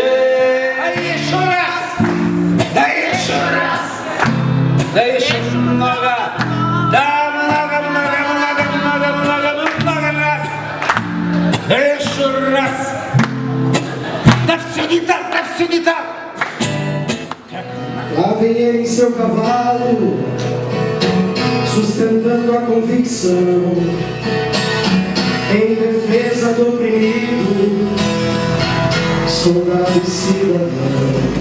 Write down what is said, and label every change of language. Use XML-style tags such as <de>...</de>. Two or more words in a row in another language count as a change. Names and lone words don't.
<ru>А еще раз, да еще раз, да еще много, да много раз, да еще раз. Да все не так, да все не так.</ru> <pt>Lá vem ele em seu cavalo, sustentando a convicção, em defesa do oprimido, soldado e cidadão.</pt>